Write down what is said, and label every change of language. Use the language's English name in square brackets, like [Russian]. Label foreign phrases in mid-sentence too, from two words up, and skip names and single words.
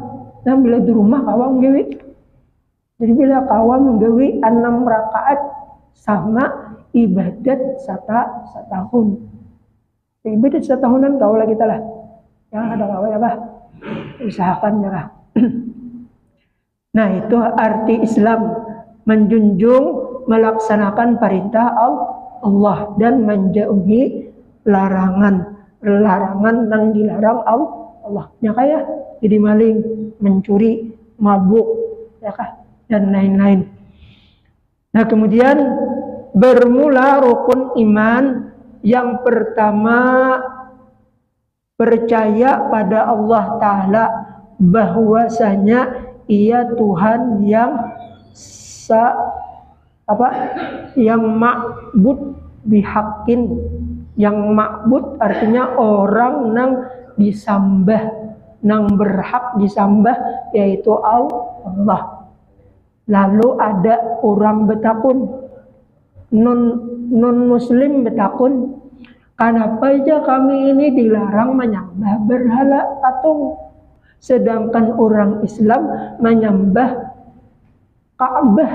[Banjar] Nah bila di rumah kawa menggawi. Jadi bila kawa menggawi 6 rakaat sama ibadat setahun. Ibadat setahunan kawa lah kita lah. Yang ada kawa ya kah? Usahakan ya kah? [Indonesian] Nah itu arti Islam, menjunjung, melaksanakan perintah Allah dan menjauhi larangan yang dilarang Allah. Ya kah? Jadi maling, mencuri, mabuk, ya kah? Dan lain-lain. Nah, kemudian bermula rukun iman yang pertama, percaya pada Allah Ta'ala bahwasanya Ia Tuhan yang yang [Arabic] معبود بحق. [Banjar] Yang ma'bud artinya orang nang disambah, nang berhak disambah, yaitu Allah. Lalu ada orang betakun, non muslim betakun, kenapa aja kami ini dilarang menyembah berhala patung, sedangkan orang Islam menyembah Ka'bah?